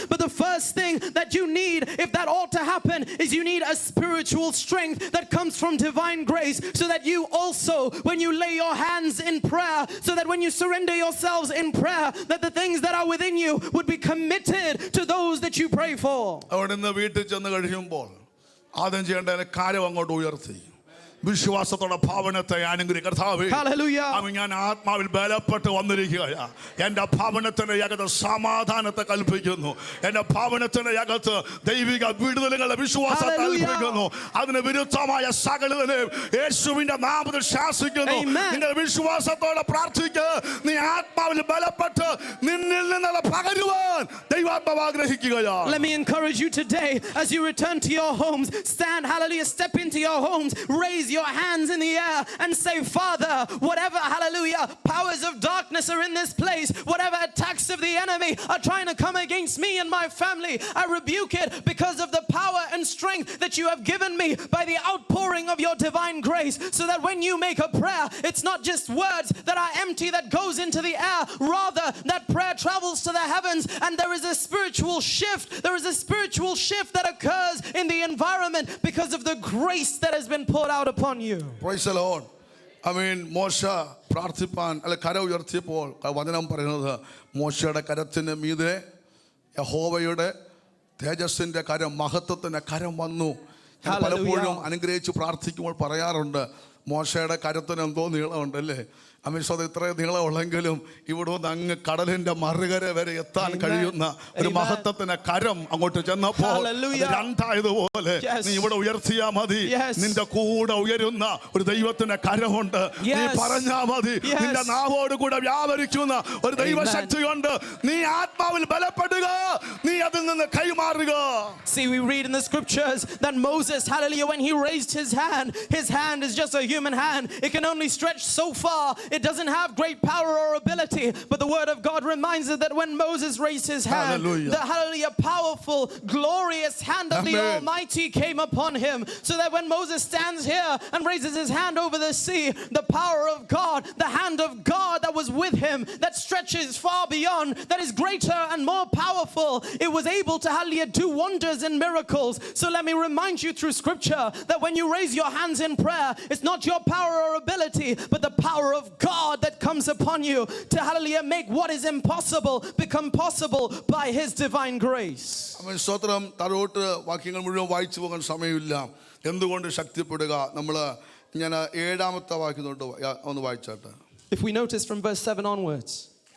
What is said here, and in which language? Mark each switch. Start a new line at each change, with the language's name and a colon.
English: But the first thing that you need, if that ought to happen, is you need a spiritual strength that comes from divine grace, so that you also, when you lay your hands in prayer, so that when you surrender yourselves in prayer, that the things that are within you would be committed to those that you pray for.
Malayalam: അവിടെ നിന്ന് വീട്ടിൽ ചെന്ന് കഴിയുമ്പോൾ ആദ്യം ചെയ്യേണ്ട കാര്യം അങ്ങോട്ട് ഉയർത്തി വിശ്വാസത്തോടെ ഭവനത്തെ അനുഗ്രഹിക്കർത്താവേ, ഞാൻ ആത്മാവിൽ ബലപ്പെട്ട് വന്നിരിക്കുകയാ. എൻ്റെ ഭവനത്തിന്റെ അകത്ത് സമാധാനത്തെ കൽപ്പിക്കുന്നു, എൻ്റെ ഭവനത്തിന്റെ അകത്ത് ദൈവിക വിടുതലുകളുടെ വിശ്വാസത്തെ കൽപ്പിക്കുന്നു. അതിന് വിരുദ്ധമായ സകലതിനെയും യേശുവിന്റെ നാമത്തിൽ ശാസിക്കുന്നു. നിങ്ങൾ വിശ്വാസത്തോടെ പ്രാർത്ഥിക്കുക. നീ ആത്മാവിൽ ബലപ്പെട്ട് നിന്നിൽ നിന്നുള്ള പകരുവാൻ ദൈവാത്മാവ് ആഗ്രഹിക്കുകയാ.
English: Let me encourage you today as you return to your homes, stand, hallelujah, step into your homes, raise your hands in the air and say, Father, whatever, hallelujah, powers of darkness are in this place, whatever attacks of the enemy are trying to come against me and my family, I rebuke it because of the power and strength that you have given me by the outpouring of your divine grace, so that when you make a prayer, it's not just words that are empty that goes into the air, rather that prayer travels to the heavens, and there is a spiritual shift. There is a spiritual shift that occurs in the environment because of the grace that has been poured out upon you. Praise the Lord.
Malayalam: മോശ പ്രാർത്ഥിപ്പാൻ കര ഉയർത്തിയപ്പോൾ വചനം പറയുന്നത്, മോശയുടെ കരത്തിന് മീതെ യഹോവയുടെ തേജസ്സിന്റെ കരം, മഹത്വത്തിന്റെ കരം വന്നു. പലപ്പോഴും അനുഗ്രഹിച്ച് പ്രാർത്ഥിക്കുമ്പോൾ പറയാറുണ്ട്, മോശയുടെ കരത്തിന് എന്തോ നീളമുണ്ടല്ലേ? അമിഷത് ഇത്രയും നീളമുള്ളെങ്കിലും ഇവിടെ നിന്ന് അങ്ങ് കടലിന്റെ മറുകര വരെ എത്താൻ കഴിയുന്ന ഒരു മഹത്വത്തിന് കരം അങ്ങോട്ട് ചെന്നപ്പോൾ രണ്ടായതുപോലെ നീ ഇവിടെ ഉയർത്തിയാ മതി. നിന്റെ കൂടെ ഉയരുന്ന ഒരു ദൈവത്തിന്റെ കരമുണ്ട്. നീ പറഞ്ഞാ മതി. നിന്റെ നാവോട് കൂടെ വ്യാപരിക്കുന്ന ഒരു ദൈവശക്തിയുണ്ട്. നീ ആത്മാവിൽ ബലപ്പെടുക, നീ അതിൽ നിന്ന് കൈമാറുക.
English: See, we read in the scriptures that Moses, hallelujah, when he raised his hand is just a human hand. It can only stretch so far. It doesn't have great power or ability, but the word of God reminds us that when Moses raised his hand, the powerful, glorious hand of the Almighty came upon him, so that when Moses stands here and raises his hand over the sea, the power of God, the hand of God that was with him, that stretches far beyond, that is greater and more powerful, it was able to, hallelujah, do wonders and miracles. So let me remind you through scripture that when you raise your hands in prayer, it's not your power or ability, but the power of God that comes upon you to, hallelujah, make what is impossible become possible by his divine grace.
Malayalam: സ്തോത്രം. താഴോട്ട് വാക്യങ്ങൾ മുഴുവൻ വായിച്ചു പോകാൻ സമയമില്ല. എന്തുകൊണ്ട് ശക്തിപ്പെടുക? നമ്മൾ ഞാൻ 7ാമത്തെ വാക്യം തൊട്ട് ഒന്ന് വായിച്ചാട്ടെ.
English: If we notice from verse 7 onwards.